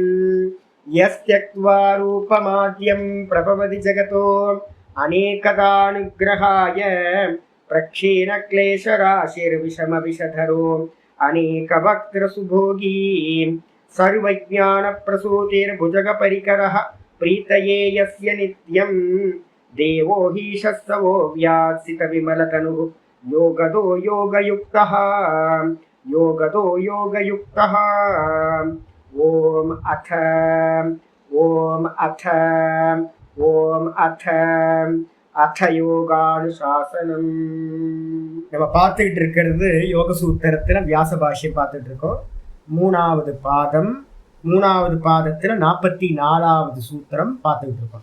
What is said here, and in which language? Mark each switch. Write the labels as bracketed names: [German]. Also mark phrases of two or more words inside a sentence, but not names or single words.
[Sanskrit] यस्त्यक्त्वा रूपमाद्यं प्रभवति जगतो अनेकदानुग्रहाय प्रक्षीणक्लेशराशिर्विषमविषधरो अनेकवक्त्रसुभोगी सर्वज्ञानप्रसूतिर्भुजगपरिकरः प्रीतये यस्य नित्यं देवो हि शस्तवो व्यात्सितविमलतनुः योगदो योगयुक्तः योगदो योगयुक्तः। ॐ अथ योगानुशासनम्. [Tamil] நம்ம பார்த்துக்கிட்டு இருக்கிறது யோக சூத்திரத்தில் வியாச பாஷ்யம் பார்த்துட்டு இருக்கோம். மூணாவது பாதத்தில் 44வது சூத்திரம் பார்த்துக்கிட்டு இருக்கோம்.